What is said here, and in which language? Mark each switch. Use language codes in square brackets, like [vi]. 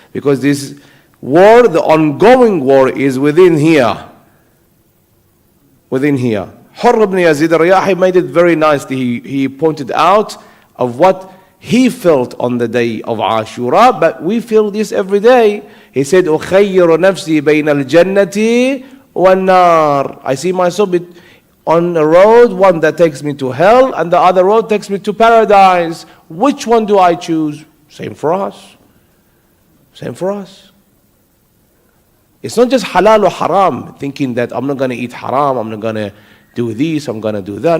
[en] Because this war, the ongoing war, is within here. Within here. Hurr ibn Yazid al-Riyahi made it very nicely. He pointed out of what he felt on the day of Ashura, but we feel this every day. He said, [ar] أُخَيِّرُ نَفْسِي بَيْنَ الْجَنَّةِ وَالنَّارِ. [en] I see myself on a road, one that takes me to hell, and the other road takes me to paradise. Which one do I choose? Same for us. Same for us. It's not just halal or haram, thinking that I'm not going to eat haram, I'm not going to do this, I'm going to do that.